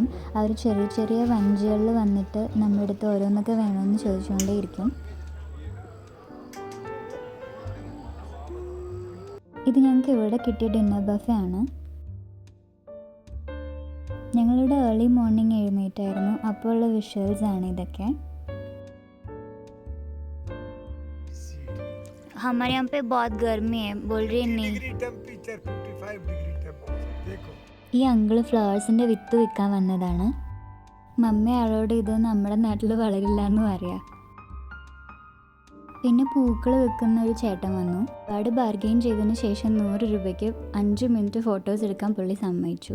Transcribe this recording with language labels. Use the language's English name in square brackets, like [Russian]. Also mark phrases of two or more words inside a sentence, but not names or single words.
[Malayalam] അവർ ചെറിയ ചെറിയ വഞ്ചികളിൽ വന്നിട്ട് നമ്മുടെ അടുത്ത് ഓരോന്നൊക്കെ വേണമെന്ന് ചോദിച്ചുകൊണ്ടേയിരിക്കും. ഇത് ഞങ്ങൾക്ക് ഇവിടെ കിട്ടിയ [English] dinner buffet [Malayalam] ആണ്. ഞങ്ങളിവിടെ [English] early morning [Malayalam] എഴുന്നേറ്റായിരുന്നു. അപ്പോൾ ഉള്ള വിഷ്വൽസ് ആണ് ഇതൊക്കെ. [Hindi] हमारे यहाँ पे बहुत गर्मी है, बोल रही है नहीं. [Malayalam] ഈ അങ്കിള് ഫ്ലവേഴ്സിൻ്റെ വിത്ത് വിൽക്കാൻ വന്നതാണ്. മമ്മി ആളോട് ഇത് നമ്മുടെ നാട്ടിൽ വളരില്ല എന്ന് പറയാം. പിന്നെ പൂക്കൾ വിൽക്കുന്ന ഒരു ചേട്ടൻ വന്നു. ഒരുപാട് ബാർഗെയിൻ ചെയ്തതിന് ശേഷം 100 രൂപയ്ക്ക് 5 മിനിറ്റ് ഫോട്ടോസ് എടുക്കാൻ പുള്ളി സമ്മതിച്ചു.